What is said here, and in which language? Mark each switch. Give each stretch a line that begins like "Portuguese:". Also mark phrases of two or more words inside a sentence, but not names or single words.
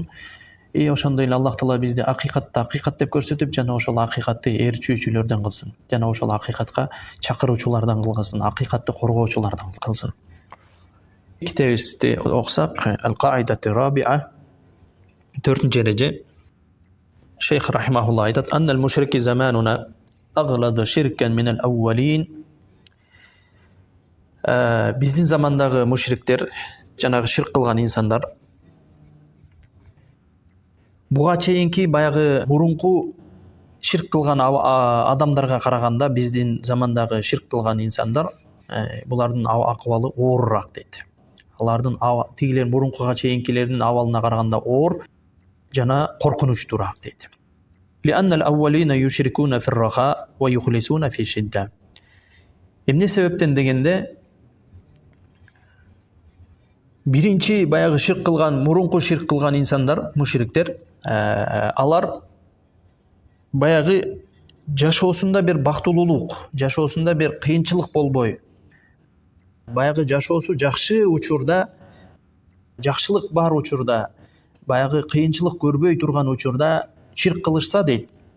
Kyrgyz: Ошондой эле Аллах Таала бизди акыйкатты акыйкат деп көрсөтүп, жана ошол акыйкатты ээрчүүчүлөрдөн кылсын. Жана ошол акыйкатка чакыруучулардан кылсын, акыйкатты коргоочулардан кылсын. Китебибизди окусак, Ал-Каидату Рабиа, 4-нче эреже. Шейх рахимахулла айтат:
Arabic: "أن مشركي زماننا أغلظ شركا من الأولين."
Kyrgyz: Биздин замандагы мушриктер, жанагы ширк кылган инсандар, буга чейинки баягы мурунку ширк кылган адамдарга караганда биздин замандагы ширк кылган инсандар, булардын акыбалы оорураак дейт. Алардын тигилер мурункуга чейинкилердин абалына караганда оор жана коркунучтуураак дейт.
Arabic: لأن الأولين يشركون في الرخاء ويخلصون في الشدة.
Kyrgyz: Эмне себептен дегенде, биринчи баягы ширк кылган, мурунку ширк кылган инсандар, мушриктер, алар баягы жашоосунда бир бактылуулук, жашоосунда бир кыйынчылык болбой, баягы жашоосу жакшы учурда, жакшылык бар учурда, баягы кыйынчылык көрбөй турган учурда ширк кылышса дейт.